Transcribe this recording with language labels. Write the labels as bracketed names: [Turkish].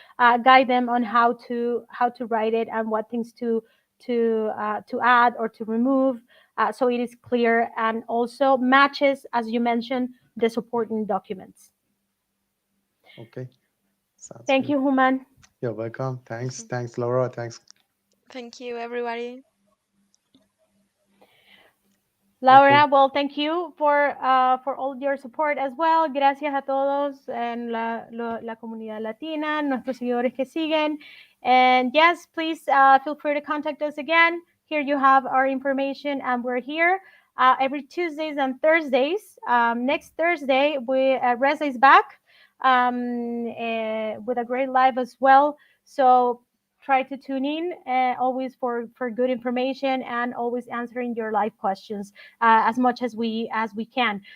[English] Guide them on how to write it and what things to add or to remove, so it is clear and also matches, as you mentioned, the supporting documents. Okay. Sounds Thank good. you, Human. You're welcome. Thanks. Thanks, Laura. Thanks. Thank you, everybody. Laura, Okay. well, thank you for all your support as well. [Spanish] Gracias a todos en la comunidad latina, nuestros seguidores que siguen. [English] And yes, please feel free to contact us again. Here you have our information, and we're here every Tuesdays and Thursdays. Next Thursday, Reza is back with a great live as well. So try to tune in always for good information and always answering your live questions as much as we can.